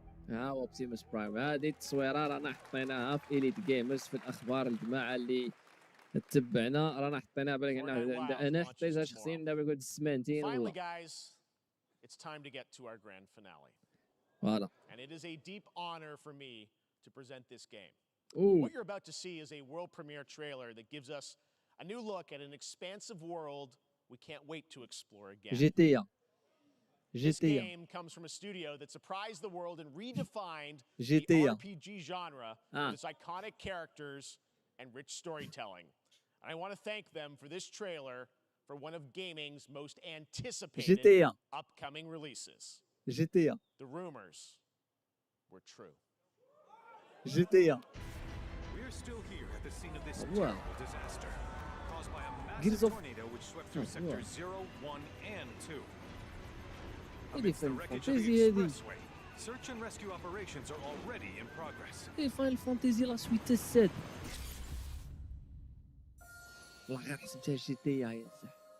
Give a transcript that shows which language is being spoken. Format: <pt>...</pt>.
<ar>اوبتيموس برايم. هذه التصويره رانا حطيناها في إليت جيمرز في الاخبار. الجماعه اللي تتبعنا رانا حطيناها بالك. انا حطيتها شخصيا دابا قلت سمانتين والله.</ar> <en>It's time to get to our grand finale. Voilà. And it is a deep honor for me to present this game. Ooh. What you're about to see is a world premiere trailer that gives us a new look at an expansive world we can't wait to explore again. GTA. This game comes from a studio that surprised the world and redefined the RPG genre with its iconic characters and rich storytelling. And I want to thank them for this trailer for one of gaming's most anticipated upcoming releases. GTA. The rumors were true. GTA. We are still here at the scene of this terrible disaster caused by a massive tornado which swept through sectors 0, 1, and 2. Amidst the wreckage of the expressway, search and rescue operations are already in progress.</en> <fr>Final Fantasy la suite 7.</fr> <ar>والله غير حسبتها جي تي يا صح.</ar>